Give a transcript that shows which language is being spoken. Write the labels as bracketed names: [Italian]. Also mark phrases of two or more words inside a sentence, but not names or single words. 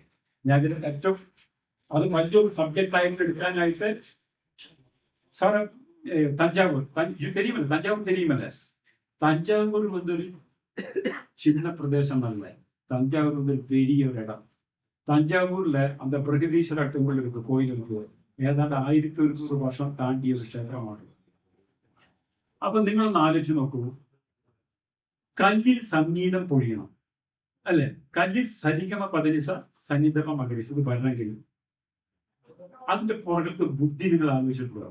[Malayalam] ഞാൻ ഇതിൽ ഏറ്റവും അത് മറ്റൊരു സബ്ജക്റ്റ് ആയിട്ട് എടുക്കാനായിട്ട് സാറ് [Tamil] தஞ்சாவூர் தெரியுமல்ல, தஞ்சாவூர் தெரியுமல்ல. [Malayalam] തഞ്ചാവൂർ വന്നൊരു ചിന്ന പ്രദേശം നല്ല, തഞ്ചാവൂർ വന്നൊരു പെരിയ ഒരിടം. [Tamil] തഞ്ചാവൂരിലെ அந்த பிரகதீஸ்வரா டெம்பிள் இருக்கு, கோயில் இருக்கு. [Malayalam] ഏതാണ്ട് 1100 വർഷം താണ്ടിയ ഒരു ക്ഷേത്രമാണ്. അപ്പൊ നിങ്ങളൊന്ന് ആലോചിച്ച് നോക്കൂ, കല്ലിൽ സംഗീതം പൊഴിയണം അല്ലെ? കല്ലിൽ സരിഗമ പദനിസ സന്നിധമ മകരിസ് ഇത് വരണമെങ്കിൽ അതിന്റെ പുറകത്ത് ബുദ്ധി നിങ്ങൾ ആലോചിച്ചിട്ടുണ്ടോ?